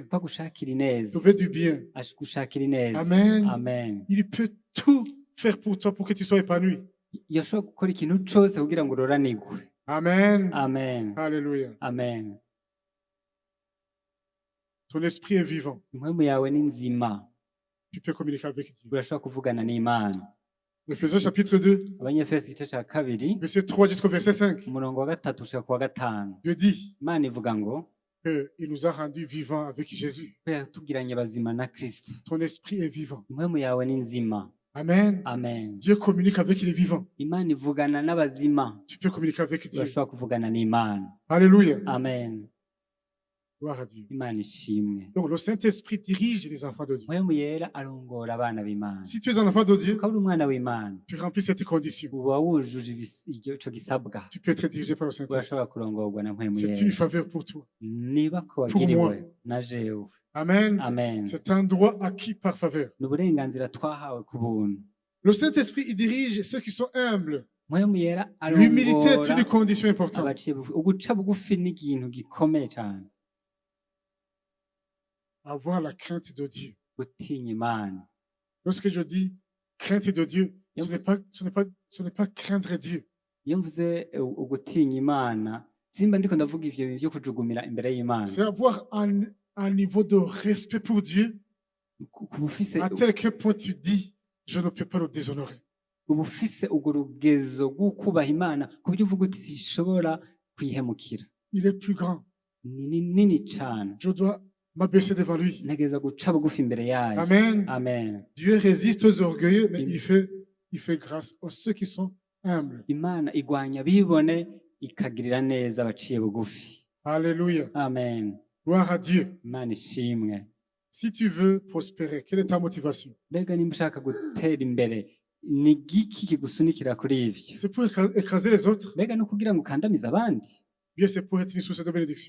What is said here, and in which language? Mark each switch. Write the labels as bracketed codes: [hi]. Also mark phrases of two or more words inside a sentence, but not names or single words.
[rn] ko agushakira [fr] te [rn] ineza [fr] veut du bien. [rn] agushakira ineza [fr] Amen. [rn] amen [fr] Il peut tout faire pour toi pour que tu sois épanoui. [rn] yashobora gukora ikintu cyose kugira ngo uroranigwe [fr] Amen. [rn] amen [fr] Alléluia. [rn] amen [fr] Ton esprit est vivant. [rn] impwemu yawe ni nzima [fr] Tu peux communiquer avec Dieu. [rn] urashobora kuvugana n'imana [fr] Ephésiens chapitre 2, [rn] abanyefesi igice cya kabiri [fr] verset 3 jusqu'au verset 5. [rn] umurongo wa gatatu ushika ku wa gatanu [fr] Dieu dit [rn] imana ivuga ngo [fr] qu'il nous a rendus vivants avec Jésus. [rn] ko yatugiranye bazima na kristo [fr] Ton esprit est vivant. [rn] impwemu yawe ni nzima [fr] Amen. [rn] amen [fr] Dieu communique avec les vivants. [rn] imana ivugana n'abazima [fr] Tu peux communiquer avec Dieu. [rn] urashobora kuvugana n'imana [fr] Alléluia. [rn] amen [fr] Gloire à Dieu. [rn] imana ishimwe [fr] Donc le Saint-Esprit dirige les enfants de Dieu. [rn] impwemu yera arongora abana b'imana [fr] Si tu es un enfant de Dieu, [rn] ukaba uri umwana w'imana [fr] tu remplis cette condition. [rn] uba wujuje ico gisabwa [fr] Tu peux être dirigé par le Saint-Esprit. [rn] urashobora kurongorwa na mpwemu [fr] C'est [rn] yera [fr] une faveur pour toi. [rn] niba ko [fr] Pour [rn] wagiriwe [fr] moi. [rn] na jewe [fr] Amen. [rn] amen [fr] C'est un droit acquis par faveur. [rn] ni uburenganzira twahawe ku buntu [fr] Le Saint-Esprit, il dirige ceux qui sont humbles. [rn] mpwemu yera [fr] L'humilité est [rn] arongora [fr] une condition importante. [rn] abaciye bugufi uguca bugufi ni ikintu gikomeye cyane [fr] Avoir la crainte de Dieu. [rn] gutinya imana [fr] Lorsque je dis crainte de Dieu, ce n'est pas craindre Dieu. [rn] iyo mvuze ugutinya imana simba ndiko ndavuga ivyo bintu byo kujugumira imbere y'imana [fr] C'est avoir un niveau de respect pour Dieu [rn] kuba ufise [fr] à tel point tu dis, je ne peux pas le déshonorer. [rn] uba ufise urwo rugezo rw'ukubaha imana ku buryo uvuga uti sinshobora kwihemukira [fr] Il est plus grand. [rn] ni nini cyane [fr] Je dois m'abaisser devant lui. [rn] ntegereza guca bugufi imbere yayo [fr] Amen. [rn] amen [fr] Dieu résiste aux orgueilleux, mais il fait grâce à ceux qui sont humbles. [rn] imana igwanya bibone ikagirira neza abaciye bugufi. [fr] Alléluia. [rn] Amen. [fr] Gloire à Dieu. [rn] Imana ishimwe. [fr] Si tu veux prospérer, quelle est ta motivation? [rn] Mbega nimba ushaka gutera imbere ni igiki kigusunikira kuri ivyo? [fr] C'est pour écraser les autres? [rn] Mbega no kugira ngo ukandamize abandi [fr] Bien, c'est pour être une source de bénédiction.